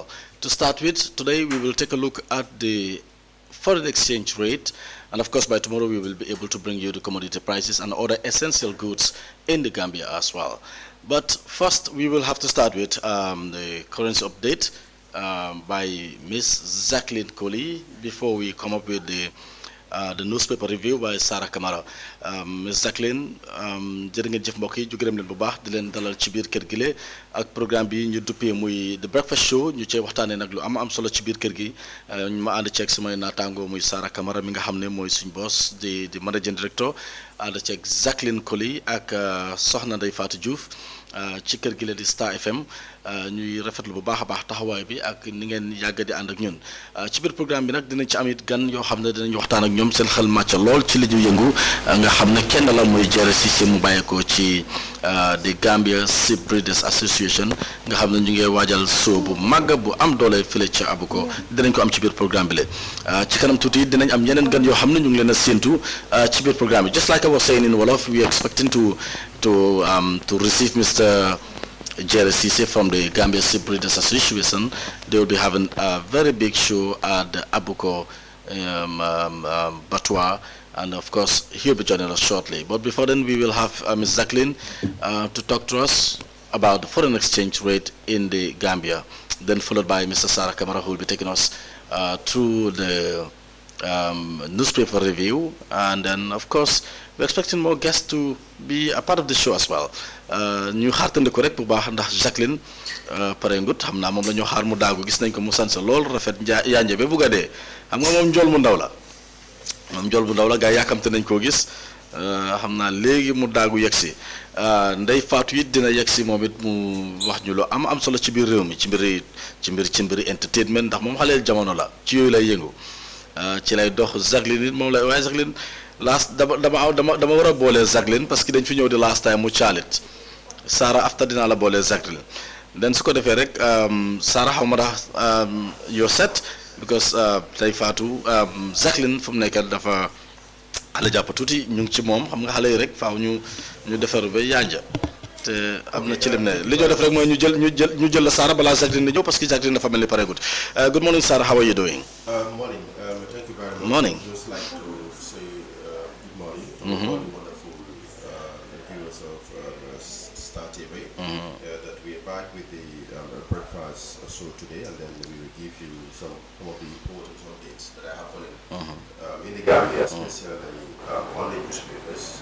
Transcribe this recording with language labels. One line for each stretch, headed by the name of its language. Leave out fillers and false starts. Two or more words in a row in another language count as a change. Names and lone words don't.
English: To start with, today we will take a look at the foreign exchange rate, and of course, by tomorrow we will be able to bring you the commodity prices and other essential goods in the Gambia as well. But first, we will have to start with the currency update by Miss Jacqueline Coley before we come up with the newspaper review by Sarah Kamara. Miss Jacqueline,
Wolof: jërë ngeen jëf mbokk yi ju gërëm leen bu baax di leen dalal ci biir kër gi le ak programme bi ñu duppee muy The Breakfast Show ñu cee waxtaanee nag lu am solo ci biir kër gi ma ànd ceeg samay naataango muy Sarah Kamara mi nga xam ne mooy suñ boss di
English: managing director
Wolof: ànd ceeg Jacqueline Coley ak Soxna Ndeye Fatou Diouf ci kër gi la di Star FM ñuy rafetlu bu baax a baax taxawaay bi ak ni ngeen yàgg di ànd ak ñun ci biir programme bi nag dinañ ci am it gan yoo xam ne dinañ waxtaan ak ñoom seen xel màcc lool ci li ñu yëngu nga xam ne kenn la muy Jere Cissé mu bàyyeekoo ci di Gambia Ship Breeders Association nga xam ne ñu ngi waajal soo bu màgg bu am doole fële ca Abuko dinañ ko am ci biir programme bi la ci kanam tuuti dinañ am yeneen gan yoo xam ne ñu ngi leen a séentu ci biir programme bi
English: just like I was saying in Wolof we are expecting to receive Mr. Jere Cissé from the Gambia Ship Breeders Association. They will be having a very big show at the Abuko Batwa, and of course he'll be joining us shortly. But before then, we will have Ms. Jacqueline to talk to us about the foreign exchange rate in the Gambia. Then followed by Mr. Sarah Kamara, who will be taking us through the newspaper review, and then of course we're expecting more guests to be a part of the show as well.
Wolof: ñu xaartandi ko rek bu baax ndax Jacqueline parengut xam naa moom la ñoo xaar mu daagu gis nañ ko mu sansa lool rafet yaanje ba bugg a dee xam nga moom njool mu ndaw la gaa yàkkamte nañ koo gis xam naa léegi mu daagu yegsi Ndey Faatu it dina yegsi moom it mu wax ñu lu am solo ci biir réew mi ci mbiri entertainment ndax moom xaleel jamono la ci yooyu lay yëngu ci lay dox Jacqueline it moom lay waaye Jacqueline dama war a boole Jacqueline parce que dañ fi ñëw di
English: last time
Wolof: mu caalit Sarah after dinaa la boole Jacqueline then su ko defee rek Sarah xaw ma tax
English: you're set because
Wolof: tey Fatou Jacqueline fu mu nekk dafa xale jàpp tuuti ñu ngi ci moom xam nga xale yi rek faaw ñu defaru ba yanja te am na ci lim ne li ñoo def rek mooy ñu jël la Sarah balaa Jacqueline di ñëw
French: parce que
Wolof: Jacqueline dafa mel ni pareegut.
English: Good morning Sarah, how are you doing? Morning. Thank you very much. Morning. Just like to say good morning to all the wonderful viewers of Star TV. That we are back with the breakfast show today, and then we will give you some of the important updates that are happening in the Gambia, especially on the newspapers.